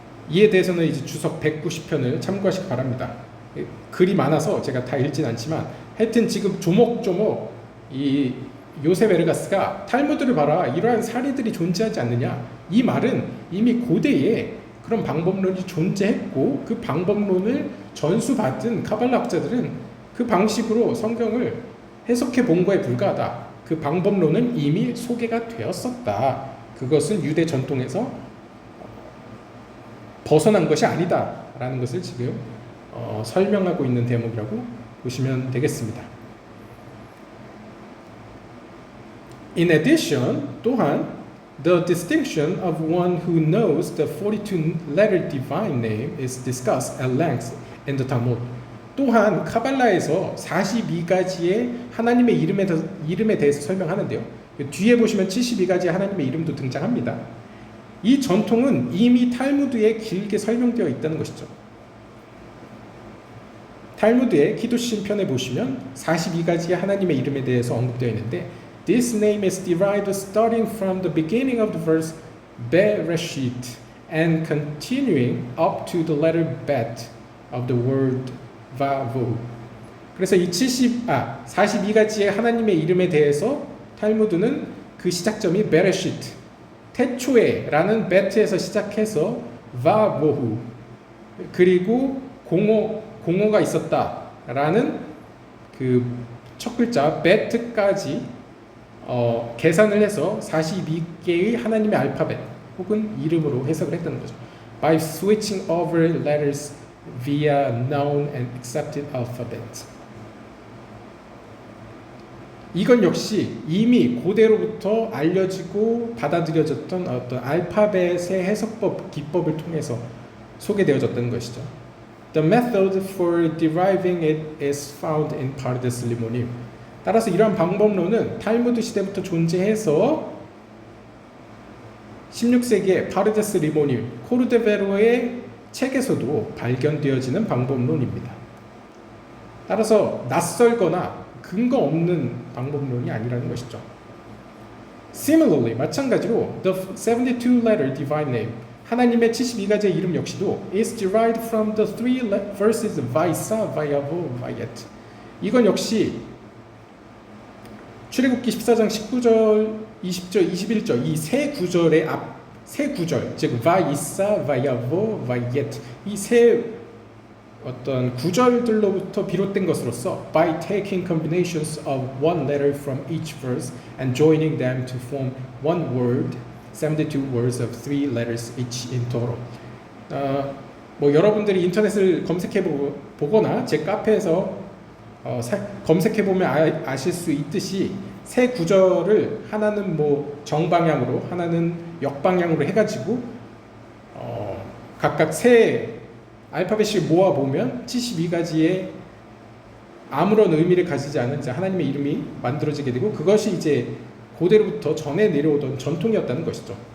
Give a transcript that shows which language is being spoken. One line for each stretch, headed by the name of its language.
Korean: 이에 대해서는 이제 주석 190편을 참고하시기 바랍니다. 글이 많아서 제가 다 읽진 않지만 하여튼 지금 조목조목 이 요셉 에르가스가 탈무드를 봐라, 이러한 사례들이 존재하지 않느냐, 이 말은 이미 고대에 그런 방법론이 존재했고 그 방법론을 전수받은 카발라 학자들은 그 방식으로 성경을 해석해 본 거에 불과하다. 그 방법론은 이미 소개가 되었었다. 그것은 유대 전통에서 벗어난 것이 아니다 라는 것을 지금 설명하고 있는 대목이라고 보시면 되겠습니다.
English: In addition,
Korean: 또한
English: the distinction of one who knows the 42-letter divine name is discussed at length in the Talmud.
Korean: 또한 카발라에서 42가지의 하나님의 이름에 대해서 설명하는데요. 뒤에 보시면 72가지의 하나님의 이름도 등장합니다. 이 전통은 이미 탈무드에 길게 설명되어 있다는 것이죠. 탈무드의 키두신 편에 보시면 42가지의 하나님의 이름에 대해서 언급되어 있는데
English: This name is derived starting from the beginning of the verse Bereshit and continuing up to the letter Bet of the word Vavu.
Korean: 그래서 이 42가지의 하나님의 이름에 대해서 탈무드는 그 시작점이 베레시트, 태초에라는 베트에서 시작해서 바보후, 그리고 공허가 있었다라는 그 첫 글자 베트까지 계산을 해서 42개의 하나님의 알파벳 혹은 이름으로 해석을 했다는 거죠.
English: By switching over letters via known and accepted alphabet.
Korean: 이건 역시 이미 고대로부터 알려지고 받아들여졌던 어떤 알파벳의 해석법, 기법을 통해서 소개되어졌던 것이죠.
English: The method for deriving it is found in Pardes Limonim.
Korean: 따라서 이러한 방법론은 탈무드 시대부터 존재해서 16세기의 파르데스 리모님, 코르데베로의 책에서도 발견되어지는 방법론입니다. 따라서 낯설거나 근거 없는 방법론이 아니라는 것이죠.
English: Similarly,
Korean: 마찬가지로
English: the 72-letter divine name,
Korean: 하나님의 72가지의 이름 역시도
English: is derived from the three verses Vaisa, Vayavo, Vayet.
Korean: 이건 역시 출애굽기 14장 19절, 20절, 21절 이 세 구절의 세 구절, 즉 Vaisa, Vayavo, Vayet 이 세 어떤 구절들로부터 비롯된 것으로서
English: by taking combinations of one letter from each verse and joining them to form one word, 72 words of 3 letters each in total.
Korean: 뭐 여러분들이 인터넷을 검색해 보거나 제 카페에서 검색해 보면 아실 수 있듯이 세 구절을 하나는 뭐 정방향으로, 하나는 역방향으로 해가지고 각각 세 알파벳을 모아 보면 72가지의 아무런 의미를 가지지 않은 하나님의 이름이 만들어지게 되고 그것이 이제 고대로부터 전해 내려오던 전통이었다는 것이죠.